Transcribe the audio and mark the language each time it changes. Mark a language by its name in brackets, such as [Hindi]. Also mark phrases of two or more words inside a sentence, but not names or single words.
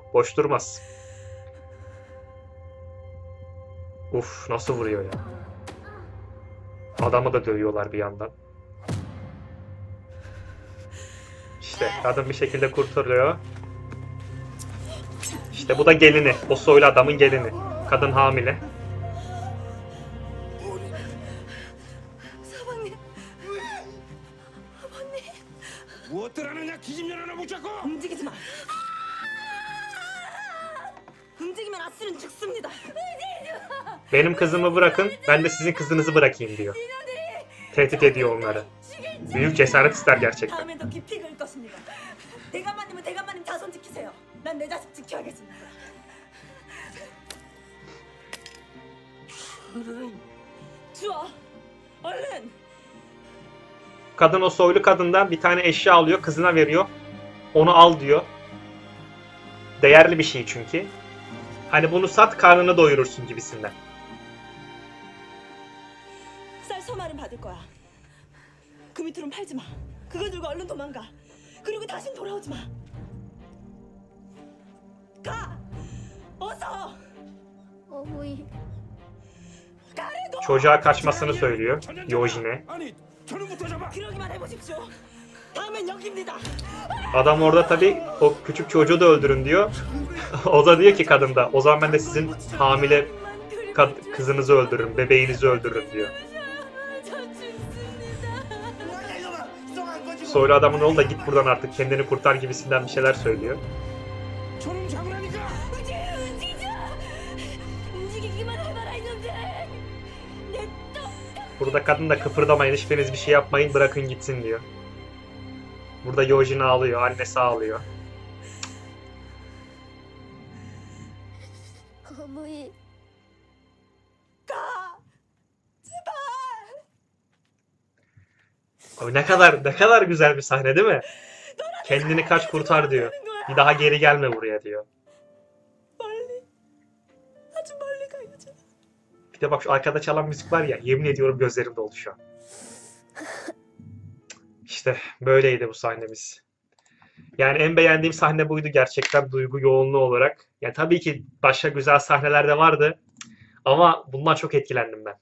[Turkish] Boş durmaz. Uf, nasıl vuruyor ya. Adamı da dövüyorlar bir yandan. İşte kadın bir şekilde kurtarıyor. İşte bu da gelini. O soylu adamın gelini. Kadın hamile. [Korean] 움직이지 마. 움직이면 아스는 죽습니다. [Turkish] Benim kızımı bırakın, ben de sizin kızınızı bırakayım diyor. Tehdit ediyor onları. Büyük cesaret ister gerçekten. [Korean] 다음엔 더 깊이 긁을 것입니다. 대감마님은 대감마님 자손 지키세요. 난 내 자식 지켜야겠습니다. 주워. 얼른. [Turkish] Kadın o soylu kadından bir tane eşya alıyor, kızına veriyor. Onu al diyor. Değerli bir şey çünkü. Hani bunu sat, karnını doyurursun gibisinden. [Korean] 쌀 서말은 받을 거야. 그 밑으로는 팔지 마. 그거 들고 얼른 도망가. 그리고 다신 돌아오지 마. 가. 어서. 어머니, 가래도. [Turkish] Çocuğa kaçmasını söylüyor Yojin'e. [Korean] 아니, 저놈부터 잡아. 그러기만 해보십시오. 다음엔 여기입니다. [Turkish] Adam orada tabii o küçük çocuğu da öldürün diyor. O da diyor ki kadın da, o zaman ben de sizin hamile kızınızı öldürürüm, bebeğinizi öldürürüm diyor. [Korean] 저 죽습니다. [Turkish] Soylu adamın oğlu da git buradan artık, kendini kurtar gibisinden bir şeyler söylüyor. [Korean] 저놈 잡으라니까. 움직이자. 움직이기만 해봐라 이놈들. 내 또. [Turkish] Burada kadın da kıpırdamayın, hiçbiriniz bir şey yapmayın, bırakın gitsin diyor. Burada Yojin ağlıyor, annesi ağlıyor. [Korean] 어머니, 가. 제발. [Turkish] Abi ne kadar güzel bir sahne değil mi? Kendini kaç kurtar diyor. Bir daha geri gelme buraya diyor. [Korean] 멀리. 아주 멀리 가야죠. [Turkish] Bir de bak şu arkada çalan müzik var ya, yemin ediyorum gözlerim doldu şu an. İşte böyleydi bu sahnemiz. Yani en beğendiğim sahne buydu gerçekten, duygu yoğunluğu olarak. Yani tabii ki başka güzel sahneler de vardı. Ama bundan çok etkilendim ben.